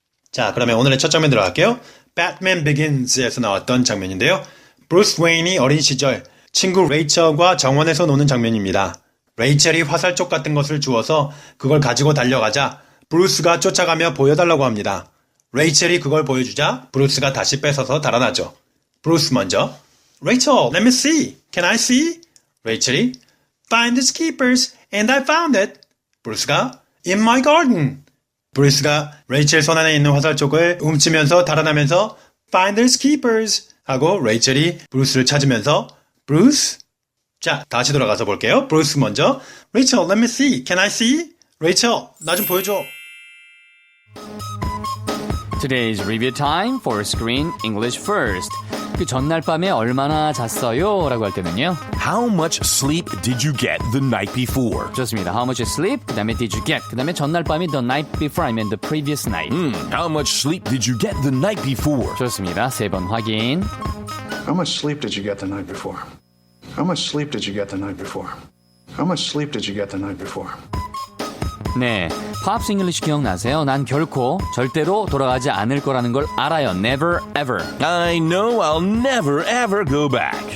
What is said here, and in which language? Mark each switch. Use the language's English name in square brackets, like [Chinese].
[Korean] 자, 그러면 오늘의 첫 장면 들어갈게요. Batman Begins에서 나왔던 장면인데요. 브루스 웨인이 어린 시절 친구 레이첼과 정원에서 노는 장면입니다. 레이첼이 화살촉 같은 것을 주어서 그걸 가지고 달려가자 브루스가 쫓아가며 보여달라고 합니다. 레이첼이 그걸 보여주자 브루스가 다시 뺏어서 달아나죠. 브루스 먼저 [English] Rachel, let me see. Can I see? 레이첼이 Finders keepers and I found it. 브루스가 In my garden. [Korean] 브루스가 레이첼 손안에 있는 화살촉을 훔치면서 달아나면서 [English] Finders keepers [Korean] 하고 레이첼이 브루스를 찾으면서 브루스. 자, 다시 돌아가서 볼게요. 브루스 먼저 [English] Rachel, let me see. Can I see? [Korean] 레이첼, 나 좀 보여줘. [English] Today's review time for Screen English First. [Korean] 그 전날 밤에 얼마나 잤어요? 라고 할 때는요. [English] How much sleep did you get the night before? [Korean] 좋습니다. [English] How much sleep? [Korean] 그 다음에 [English] did you get? [Korean] 그 다음에 전날 밤이 [English] the night before, I mean the previous night. How much sleep did you get the night before? [Korean] 좋습니다. 세 번 확인. [English] How much sleep did you get the night before? How much sleep did you get the night before? How much sleep did you get the night before? [Korean] 네, 팝스 잉글리시 기억나세요? 난 결코 절대로 돌아가지 않을 거라는 걸 알아요. [English] Never ever. I know I'll never ever go back.